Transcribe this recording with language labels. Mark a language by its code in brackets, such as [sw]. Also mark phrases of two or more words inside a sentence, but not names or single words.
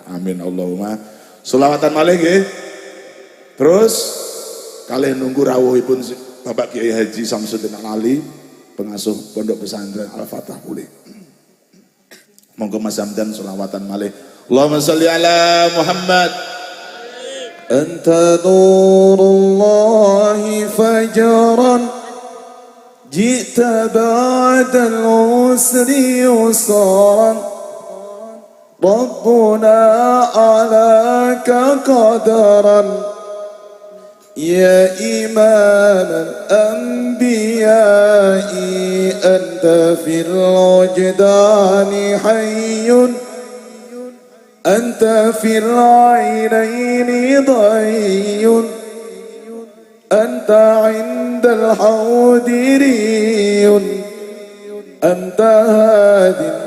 [ar] آمين اللهم. [jv] Selawatan malih nggih. Terus kalih nunggu rawuhipun Bapak Kiai Haji Samsuddin Ali, pengasuh Pondok Pesantren Al-Fatah Pulih. Monggo Mas Hamdan selawatan malih. [ar] اللهم صل على محمد. أنت نور الله فجرا جئت بعد العسر يسرا ربنا أعلى قدرا يا إمام الأنبياء أنت في الوجدان حي أنت في العينين ضي أنت عند الحوض ري أنت هاد